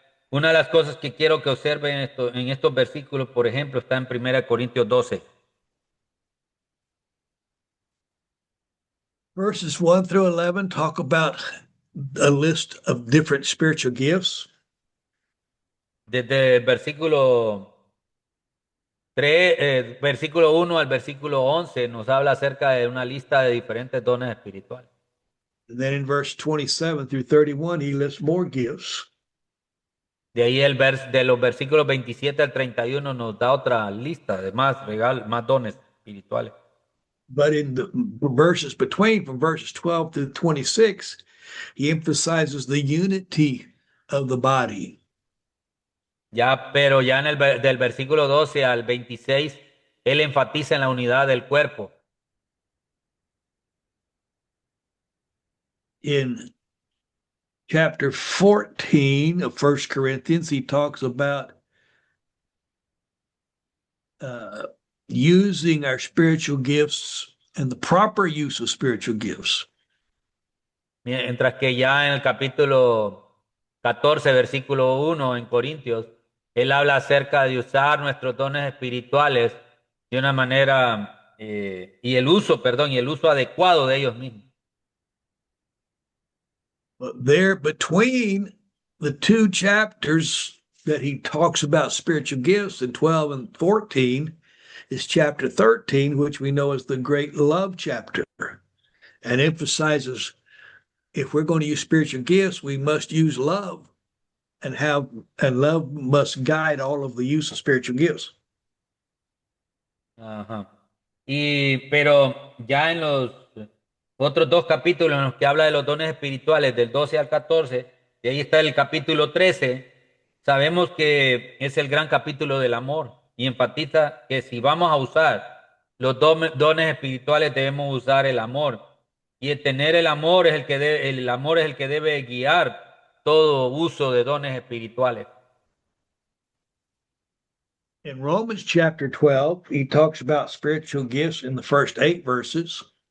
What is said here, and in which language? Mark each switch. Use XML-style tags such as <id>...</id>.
<es>Una de las cosas que quiero que observen en estos versículos, por ejemplo, está en 1 Corintios 12.</es> <en>verses 1 through 11 talk about a list of different spiritual gifts.</en> <es>Desde el versículo 1 al versículo 11 nos habla acerca de una lista de diferentes dones espirituales.</es> <en>And then in verse 27 through 31, he lists more gifts.</en> <es>De ahí de los versículos 27 al 31 nos da otra lista de más regalos, más dones espirituales.</es> <en>But in the verses between, from verses 12 to 26, he emphasizes the unity of the body.</en> <es>Pero ya del versículo 12 al 26, él enfatiza en la unidad del cuerpo.</es> <en>In chapter 14 of 1 Corinthians, he talks about using our spiritual gifts and the proper use of spiritual gifts.</en> <es>Mientras que ya en el capítulo 14, versículo 1 en Corintios, él habla acerca de usar nuestros dones espirituales de una manera, y el uso, perdón, y el uso adecuado de ellos mismos.</es> <en>But there between the two chapters that he talks about spiritual gifts in 12 and 14 is chapter 13, which we know as the great love chapter, and emphasizes if we're going to use spiritual gifts, we must use love and love must guide all of the use of spiritual gifts.</en> <es>Ajá. Pero ya en los otros dos capítulos en los que habla de los dones espirituales, del 12 al 14, y ahí está el capítulo 13, sabemos que es el gran capítulo del amor y enfatiza que si vamos a usar los dones espirituales debemos usar el amor. Y el tener el amor es el amor es el que debe guiar todo uso de dones espirituales.</es> <en>In Romans chapter 12, he talks about spiritual gifts in the first 8 verses.</en>